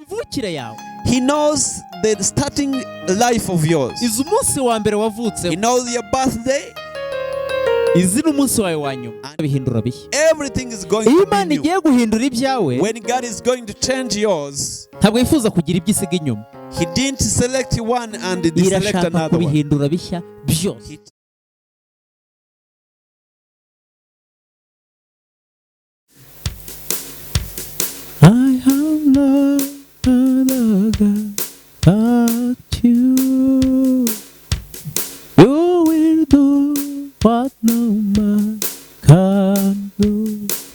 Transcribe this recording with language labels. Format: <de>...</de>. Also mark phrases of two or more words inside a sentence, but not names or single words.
<rw>imivukire yawe.</rw> <en>He knows the starting life of yours.</en> <rw>Izi umunsi wa mbere wavutse.</rw> <en>He knows your birthday.</en> <rw>Izi n'umunsi wawe wa nyuma. Bihindura bishya.</rw> <en>Everything is going to</en> <rw>Iyo</rw> <en>be</en> <rw>Imana</rw> <en>new.</en> <rw>igiye guhindura ibyawe,</rw> <en>When God is going to change yours,</en> <rw>ntabwo yifuza kugira ibyo isiga inyuma.</rw> <en>He didn't select one and deselect</en> <rw>Irashaka</rw> <en>another one.</en> <rw>kubihindura bishya byose.</rw> <en>I have no other God but you. You will do what no man can do.</en>